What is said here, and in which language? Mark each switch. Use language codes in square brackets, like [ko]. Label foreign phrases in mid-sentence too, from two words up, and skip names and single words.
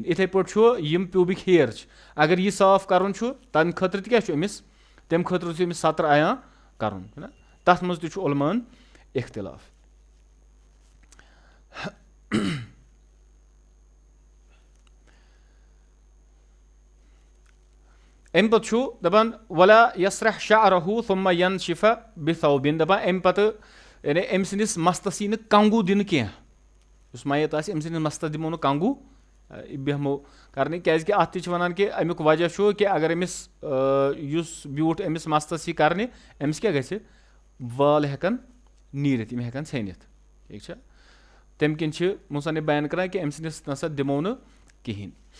[ks] یِتھَے پٲٹھۍ چھُ یِم پیوٗبِک ہیر چھِ اگر یہِ صاف کَرُن چھُ تَمہِ خٲطرٕ تہِ کیٛاہ چھُ أمِس تَمہِ خٲطرٕ چھُ أمِس سَتر عیاں کَرُن تَتھ منٛز تہِ چھُ علماہَن اِختِلاف. اَمہِ پَتہٕ چھُ دَپان [ar] وَلا یَسرح شعرہُ ثُمَّ ينشف بِثوبٍ [ks] دَپان اَمہِ پَتہٕ یعنی أمۍ سٕنٛدِس مستس یی نہٕ کنگوٗ دِنہٕ کینٛہہ یُس میت آسہِ أمۍ سٕنٛدِس مستس دِمو نہٕ کنگوٗ بیٚہمو کَرنہِ کیٛازِکہِ اَتھ تہِ چھِ وَنان کہِ اَمیُک وجہ چھُ کہِ اگر أمِس یُس بیوٗٹھ أمِس مستس یی کَرنہِ أمِس کیٛاہ گژھِ وال ہٮ۪کَن نیٖرِتھ یِم ہٮ۪کَن ژھیٚنِتھ ٹھیٖک چھا تَمہِ کِنۍ چھِ مُصنِف بیان کَران کہِ أمۍ سٕنٛدِس نسا دِمو نہٕ کِہیٖنۍ.